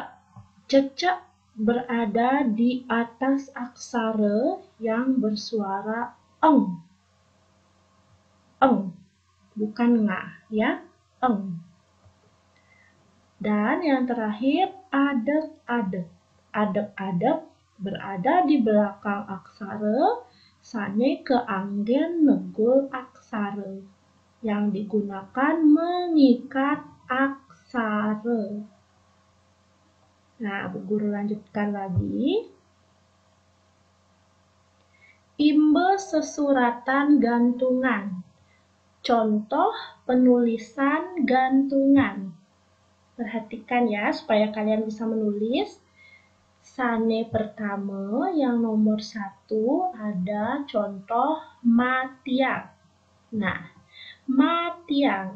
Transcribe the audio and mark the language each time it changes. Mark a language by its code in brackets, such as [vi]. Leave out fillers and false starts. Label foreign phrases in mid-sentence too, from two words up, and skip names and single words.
[id] Cecek berada di atas aksara yang bersuara eng, bukan nga ya, eng. Dan yang terakhir adeg-adeg. Adeg-adeg berada di belakang aksara [ban] sane keanggen negul aksara [id] yang digunakan mengikat aksara. Nah, Bu Guru lanjutkan lagi. [ban] Imbe sesuratan gantungan. [id] Contoh penulisan gantungan. Perhatikan ya, supaya kalian bisa menulis. Sane pertama yang nomor 1 ada contoh matiang. Nah, matiang.